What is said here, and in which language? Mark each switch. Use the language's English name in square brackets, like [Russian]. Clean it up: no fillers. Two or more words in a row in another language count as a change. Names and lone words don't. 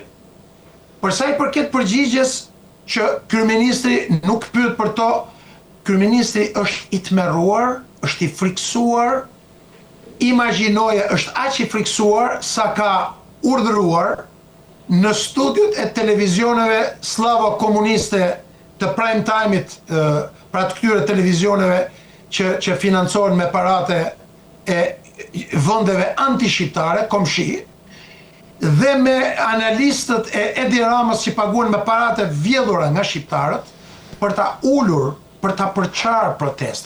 [Albanian] Për sa i përket përgjigjes që kryeministri nuk pyet për to, kryeministri është i tmerruar, është i friksuar, imagjinoje është aq i friksuar sa ka urdhëruar në studiot e televizioneve slavo komuniste të [English] prime time- [Albanian] it, pra të këtyre televizioneve që financohen me parate e vendeve anti-shqiptare, komshi, dhe me analistët e Edi Ramës që paguan me parate vjedhura nga shqiptarët për ta ullur, për ta përqarë protestën.